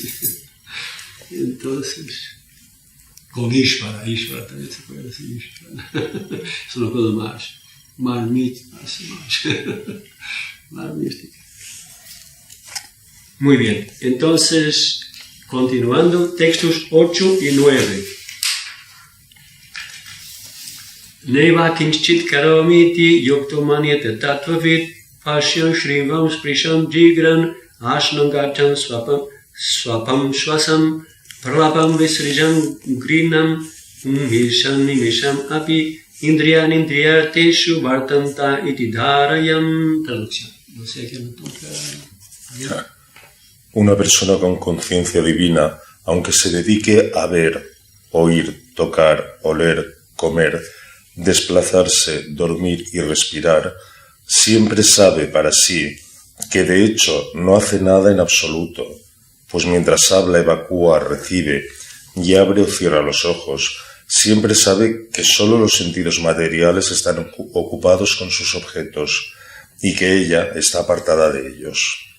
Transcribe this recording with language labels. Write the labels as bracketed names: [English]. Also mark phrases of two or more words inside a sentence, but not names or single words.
[Spanish] Entonces, con Ishvara también se puede decir Ishvara. Es una cosa más mística. Muy bien, entonces, continuando, textos 8 y 9. [Sanskrit] Neva kinchit karomiti yokto manyate tattvavit pashyam shrivam sprisham jigran ashnangacham swapam swasam pralapam visrijam grinam nimisham api indriyarteshu vartanta iti dharayam. [Spanish] Traducción. No sé a quién me toca. Una persona con conciencia divina, aunque se dedique a ver, oír, tocar, oler, comer, desplazarse, dormir y respirar, siempre sabe para sí que de hecho no hace nada en absoluto, pues mientras habla, evacúa, recibe y abre o cierra los ojos, siempre sabe que sólo los sentidos materiales están ocupados con sus objetos y que ella está apartada de ellos.